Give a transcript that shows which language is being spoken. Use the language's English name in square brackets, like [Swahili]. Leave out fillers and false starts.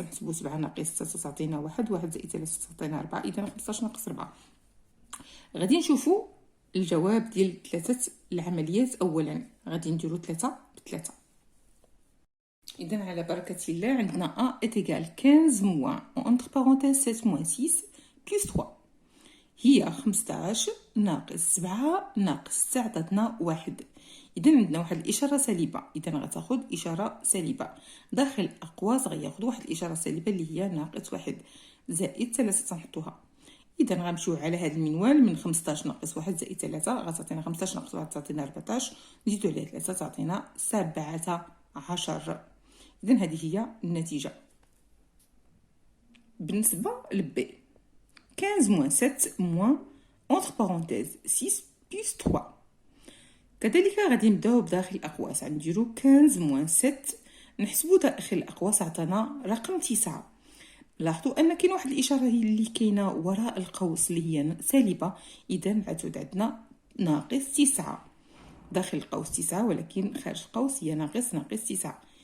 [Arabic] نحسبو 7 ناقص 6 تعطينا 1 1 زائد 3 تعطينا 4. اذا 15 ناقص 4. غادي نشوفو الجواب ديال ثلاثه العمليات اولا. غادي نديرو 3 ب3. إذن على بركة الله عندنا [French] A est égal 15 moins entre parenthèses 7 moins 6 plus 3. [Arabic] هي 15 ناقص 7 ناقص 6 عطاتنا 1. إذن عندنا واحد الإشارة سالبة. إذن غتاخد إشارة سالبة. داخل الأقواس غياخد واحد الإشارة سالبة اللي هي ناقص 1 زائد 3 تنحطوها. إذن غنمشيو على هذا المنوال من 15 ناقص 1 زائد 3 غتعطينا 15 ناقص 1 تعطينا 14 نزيدو عليه 3 تعطينا 17. إذن هذه هي النتيجة. بالنسبة لب [French] 15 moins 7 moins entre parenthèses 6 plus 3. [Arabic] كذلك غادي نبداو بداخل الأقواس. غنديرو 15 moins 7 نحسبو داخل الأقواس عطانا رقم 9. لاحظوا أن كاين واحد الإشارة اللي كاينة وراء القوس اللي هي سالبة. إذن غتعود عندنا ناقص 9 داخل القوس 9 ولكن خارج القوس هي ناقص 9.